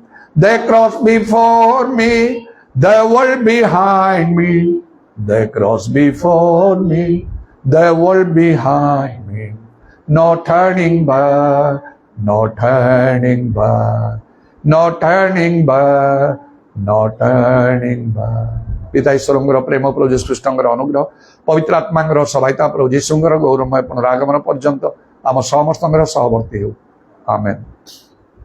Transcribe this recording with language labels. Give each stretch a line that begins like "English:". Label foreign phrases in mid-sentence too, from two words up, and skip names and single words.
English: They cross before me, the world behind me, the cross before me, the world behind me, no turning back, no turning back, no turning back, no turning back.
Odia: ପିତା ଈଶ୍ୱରଙ୍କର ପ୍ରେମ ପ୍ରଭୁ ଯୀଶୁ ଖ୍ରୀଷ୍ଟଙ୍କର ଅନୁଗ୍ରହ ପବିତ୍ର ଆତ୍ମାଙ୍କର ସହାୟତା ପ୍ରଭୁ ଯୀଶୁଙ୍କର ଗୌରବମୟ ପୁନରାଗମନ ପର୍ଯ୍ୟନ୍ତ ଆମ ସମସ୍ତଙ୍କର ସହବର୍ତ୍ତୀ ହେଉ। ଆମେନ୍।